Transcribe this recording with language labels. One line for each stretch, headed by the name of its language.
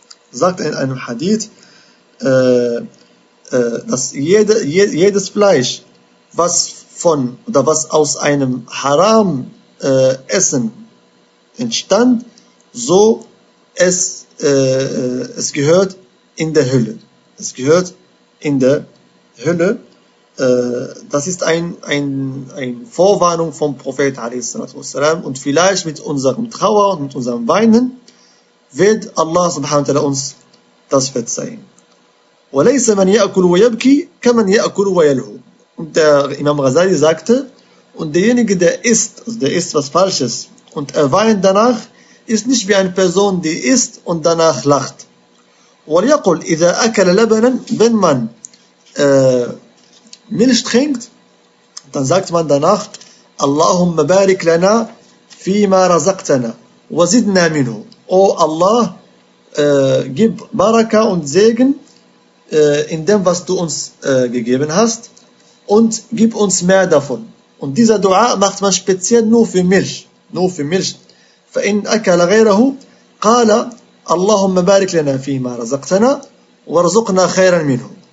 German: sagte in einem Hadith, dass jedes Fleisch, was von oder was aus einem Haram Essen entstand, so es gehört in der Hölle. Es gehört in der Hölle. Das ist ein Vorwarnung vom Prophet a.s. Und vielleicht mit unserem Trauer und mit unserem Weinen wird Allah subhanahu wa ta'ala uns das verzeihen.
Arabic: وليس من يأكل ويبكي كمن يأكل ويلهو.
German: Und der Imam Ghazali sagte, und derjenige, der isst, also der isst was Falsches und er weint danach, ist nicht wie eine Person, die isst und danach lacht.
Arabic: وليقل إذا أكل لبنا,
German: wenn man Milch trinkt, dann sagt man danach,
Arabic: اللهم بارك لنا فيما رزقتنا وزدنا منه.
German: O Allah, gib Baraka und Segen in dem, was du uns gegeben hast, und gib uns mehr davon. Und dieser Dua macht man speziell nur für Milch. Nur für Milch.
Arabic: فَإِنْ أَكَلَ غَيْرَهُ قَالَ اللَّهُمَّ بَارِكْ لَنَا فِي مَا رَزَقْتَنَا وَرَزُقْنَا خَيْرًا مِنْهُ.